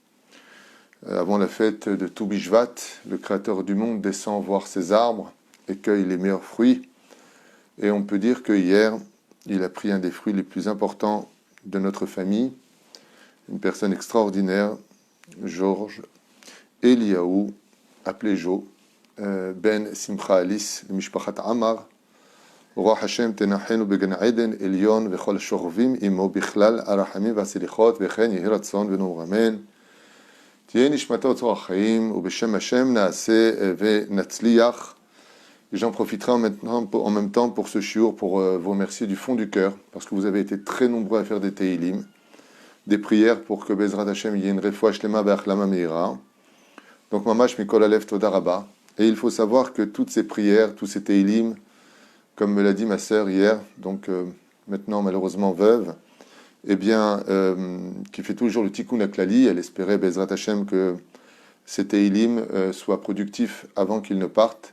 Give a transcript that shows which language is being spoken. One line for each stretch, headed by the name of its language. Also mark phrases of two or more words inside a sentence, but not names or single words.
French: Avant la fête de Tu B'Shvat, le créateur du monde descend voir ses arbres et cueille les meilleurs fruits. Et on peut dire que hier, il a pris un des fruits les plus importants de notre famille, une personne extraordinaire, Georges Eliaou, appelé Jo, Ben Simcha Alice, de Mishpachat Amar,
Hebrew: רוח השם תנחנו בגן עדן עליון וכל השוכבים עמו בכלל הרחמים והסליחות וכן יהי רצון ונאמר אמן. תהיה נשמתו צרור החיים ובשם השם נעשה ונצליח.
French: Et j'en profiterai en même temps pour ce shiur, pour vous remercier du fond du cœur, parce que vous avez été très nombreux à faire des teilim, des prières pour que
Hebrew: בעזרת השם
French: y ait une
Hebrew: רפואה שלמה בהחלמה מהירה. Donc ממש מכל הלב תודה רבה.
French: Et il faut savoir que toutes ces prières, tous ces teilim, comme me l'a dit ma sœur hier, donc maintenant malheureusement veuve, eh bien, qui fait toujours le
Hebrew: תיקון הכללי,
French: elle espérait
Hebrew: בעזרת השם
French: que ces teilim soient productifs avant qu'ils ne partent.